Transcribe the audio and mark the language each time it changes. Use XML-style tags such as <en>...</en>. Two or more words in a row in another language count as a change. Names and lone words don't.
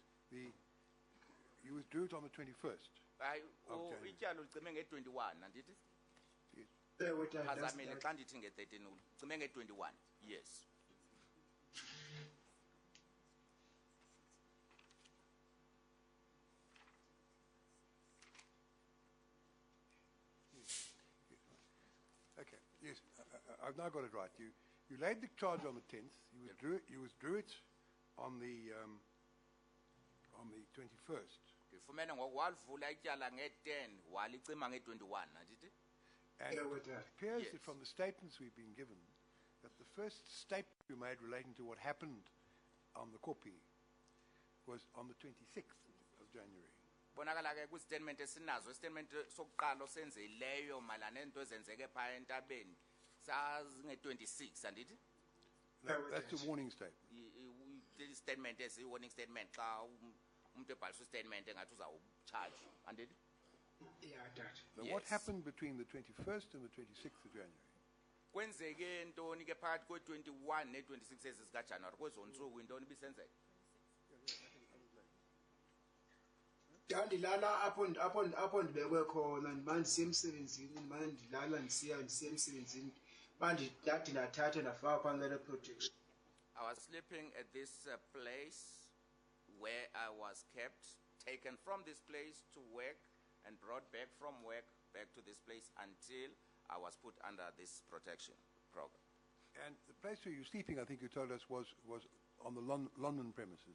<en>You withdrew it on the 21st.</en> <xh>Hayi,</xh> <en>Okay.</en> <xh>ityala ulicime nge-21 andithi?</xh> <en>Yes. Dad, that's</en> <xh>Phazamile</xh> <en>that.</en> <xh>xa ndithi nge-13 ulicime nge-21.</xh> <en>Yes. Okay. Yes, I've now got it right. You laid the charge on the 10th. You withdrew it on the 21st.</en> <xh>Ndifumene ngoku walivula ityala nge-10 walicima nge-21 andithi?</xh> <en>And Yeah, it with that. appears Yes. that from the statements we've been given, that the first statement you made relating to what happened on the Kopi was on the 26th of January.</en> <xh>Bonakala ke kwistatement esinazo, istatement sokuqala osenzileyo malana nento ezenzeke phaa entabeni sazinge-26 andithi?</xh> <en>Yeah, with That's that. a warning statement.</en> <xh>I-statement esi-</xh> <en>warning statement</en> <xh>xa umuntu ebhalisa istatement engathi uzawutshaji andithi?</xh> <en>Yeah, Dad. So what Yes. happened between the 21st and the 26th of January?</en> <xh>Kwenzeke ntoni ke phakathi kwe-21 ne-26 ezi zikaJanuwari kwezo ntsuku intoni ibisenzeka? Ndandilala apho ndibekwe khona ndimane ndisiya emsebenzini ndimane ndilala ndisiya emsebenzini ndathi ndathatha ndafaka phantsi kwale protection.</xh> <en>I was sleeping at this place where I was kept, taken from this place to work and brought back from work back to this place until I was put under this protection program. And the place where you were sleeping, I think you told us, was on the London premises.</en>